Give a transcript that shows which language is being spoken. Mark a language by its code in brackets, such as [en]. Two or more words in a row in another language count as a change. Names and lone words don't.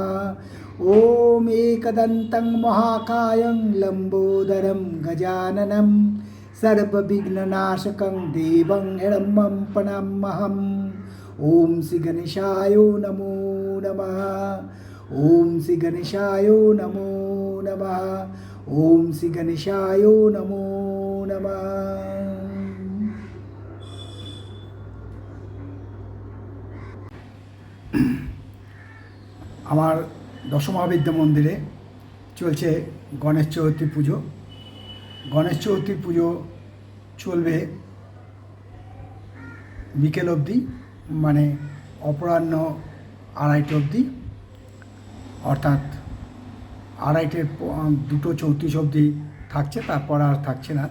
[sa] ओम एकदन्तं महाकायं लंबोदरं गजाननं सर्वविघ्ननाशकं देवं हिरण्मयं प्रणमाम्यहम्। ओम श्री गणेशाय नमो नमः। ओम श्री गणेशाय नमो नमः। ओम श्री गणेशाय नमो नमः। [bn] আমার দশমহাবিদ্যা মন্দিরে চলছে গণেশ চতুর্থী পুজো। গণেশ চতুর্থী পুজো চলবে বিকেল অবধি, মানে অপরাহ্ন 2:30 অবধি, অর্থাৎ 2:34 অবধি থাকছে, তারপর আর থাকছে না।